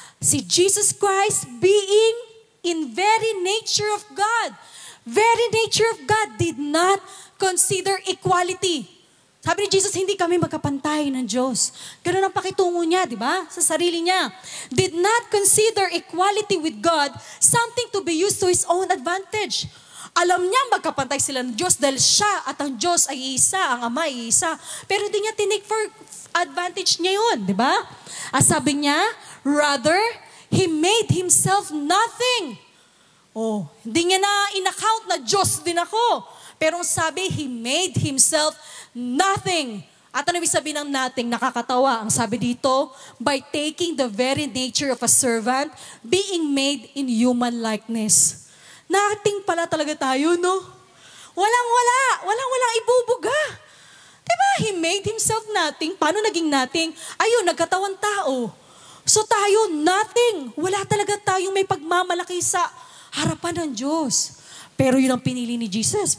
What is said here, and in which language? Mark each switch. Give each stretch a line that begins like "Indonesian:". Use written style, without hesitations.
English: Si Jesus Christ being in very nature of God. Very nature of God did not consider equality.
Filipino: Sabi ni Jesus, hindi kami magkapantay ng Diyos. Ganun ang pakitungo niya, di ba? Sa sarili niya.
English: Did not consider equality with God something to be used to His own advantage.
Filipino: Alam niya magkapantay sila ng Diyos dahil siya at ang Diyos ay isa, ang Ama ay isa. Pero hindi niya tinake for advantage niya yun, di ba?
English: Sabi niya, rather, He made Himself nothing.
Filipino: Hindi niya na in-account na Diyos din ako. Pero sabi, He made Himself nothing. At ano ibig sabihin ng nothing?
English: Nakakatawa. Ang sabi dito, by taking the very nature of a servant, being made in human likeness.
Filipino: Nothing pala talaga tayo, no? Walang-walang ibubuga. Diba?
English: He made Himself nothing.
Filipino: Paano naging nothing? Ayun, nagkatawan tao. So tayo, nothing. Wala talaga tayong may pagmamalaki sa harapan ng Diyos. Pero yun ang pinili ni Jesus.